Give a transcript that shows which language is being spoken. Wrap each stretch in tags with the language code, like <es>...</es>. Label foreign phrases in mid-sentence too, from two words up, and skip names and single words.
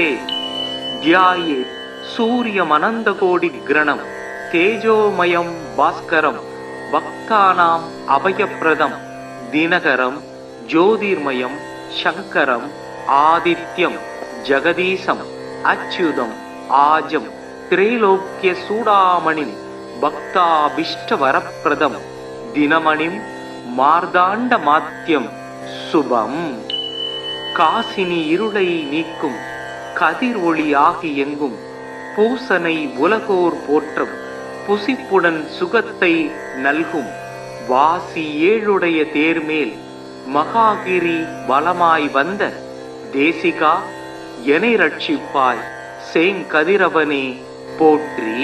<sa>ध्यायेत् सूर्यमनन्तकोटिग्रणं तेजोमयं भास्करं भक्तानाम् अभयप्रदं दिनकरं ज्योतिर्मयं शङ्करम् आदित्यं जगदीशम् अच्युतम् आजं त्रैलोक्यचूडामणिं भक्ताभीष्टवरप्रदं दिनमणिं मार्ताण्डमात्यं शुभम्।</sa> <ta>காசினி இருளை நீக்கும் கதிர் ஒளி ஆகி எங்கும் பூசனை உலகோர் போற்றும் புசிப்புடன் சுகத்தை நல்கும் வாசி ஏழுடைய தேர்மேல் மகாகிரி பலமாய் வந்த தேசிகா எனை ரட்சிப்பாய் சேங்கதிரவனே போற்றி.</ta>